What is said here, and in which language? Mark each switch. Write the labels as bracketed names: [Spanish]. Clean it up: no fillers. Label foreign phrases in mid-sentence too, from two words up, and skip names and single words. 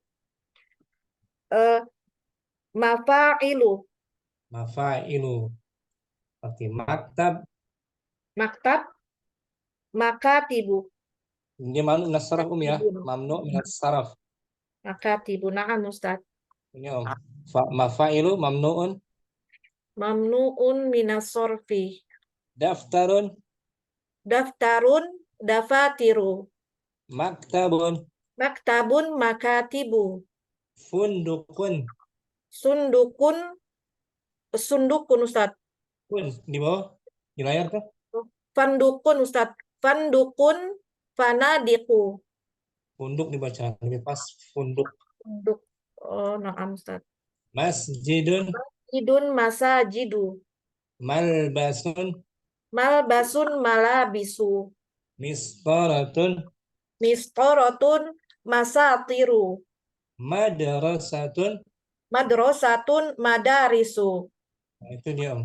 [Arabic] مفاعل. [Indonesian] Oke, maktab. [Arabic] مكاتب. [Indonesian] Ini [Arabic] ممنوع من الصرف [Indonesian] ya. [Arabic] ممنوع من الصرف. مكاتب. نعم أستاذ. Ini مفاعل ممنوع من الصرف. دفتر دفاتر. مكتب مكاتب. فندق صندوق أستاذ. [Indonesian] di bawah di layar tuh. [Arabic] فندق أستاذ. فندق فنادق. [Indonesian] Funduk dibaca lebih pas funduk. [Arabic] أوه، نعم أستاذ. مسجد. إدن مساجد. ملبس. ملبس ملابس. مسقرة. مسقرة مساطر. مدرسة. مدرسة مدارس. [Indonesian] Nah, itu dia Om.